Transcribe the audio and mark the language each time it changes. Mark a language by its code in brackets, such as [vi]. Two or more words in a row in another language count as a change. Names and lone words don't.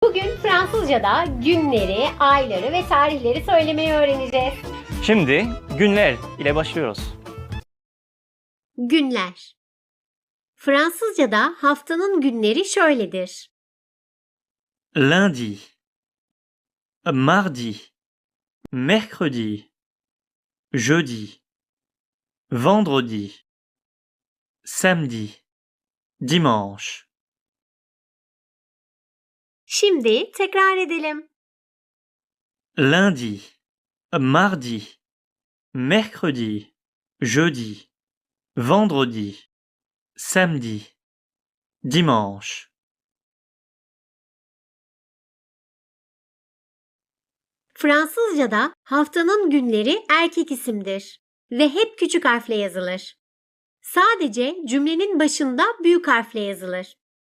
[tr] Bugün Fransızca'da günleri, ayları ve tarihleri söylemeyi öğreneceğiz. Şimdi günler ile başlıyoruz. Günler. Fransızca'da haftanın günleri şöyledir. [fr] Lundi, mardi, mercredi, jeudi, vendredi, samedi, dimanche. [tr] Şimdi tekrar edelim. [fr] Lundi, mardi, mercredi, jeudi, vendredi, samedi, dimanche. [tr] Fransızca'da haftanın günleri erkek isimdir ve hep küçük harfle yazılır. Sadece cümlenin başında büyük harfle yazılır.